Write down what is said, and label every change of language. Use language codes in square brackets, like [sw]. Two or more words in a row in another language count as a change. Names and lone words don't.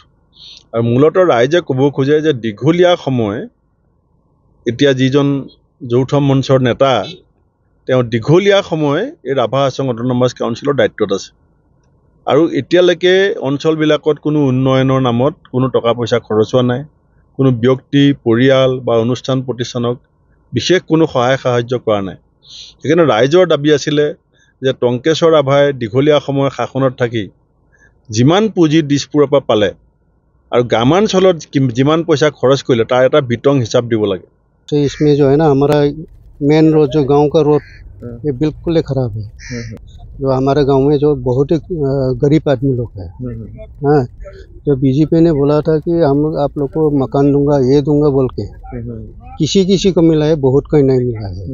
[as] আৰু মূলতঃ ৰাইজে ক'ব খোজে যে দীঘলীয়া সময় এতিয়া যিজন যৌথ মঞ্চৰ নেতা, তেওঁ দীঘলীয়া সময় এই ৰাভা আছং অট'নমাছ কাউন্সিলৰ দায়িত্বত আছে, আৰু এতিয়ালৈকে অঞ্চলবিলাকত কোনো উন্নয়নৰ নামত কোনো টকা পইচা খৰচ হোৱা নাই, কোনো ব্যক্তি, পৰিয়াল বা অনুষ্ঠান প্ৰতিষ্ঠানক বিশেষ কোনো সহায় সাহায্য কৰা নাই। সেইকাৰণে ৰাইজৰ দাবী আছিলে যে টংকেশ্বৰ ৰাভাই দীঘলীয়া সময় শাসনত থাকি যিমান পুঁজি দিছপুৰৰ পৰা পালে আৰু গ্ৰামাঞ্চলত যিমান পইচা খৰচ কৰিলে তাৰ এটা বিতং হিচাপ দিব লাগে। [hi] इसमें जो है ना हमारा मेन रोड जो गांव का रोड ये बिल्कुल ही खराब है। जो हमारे गांव में जो बहुत ही गरीब आदमी लोग है, हाँ, जो बीजेपी ने बोला था कि हम आप लोग को मकान दूंगा, ये दूंगा बोल के, किसी को मिला है, बहुत को नहीं मिला है।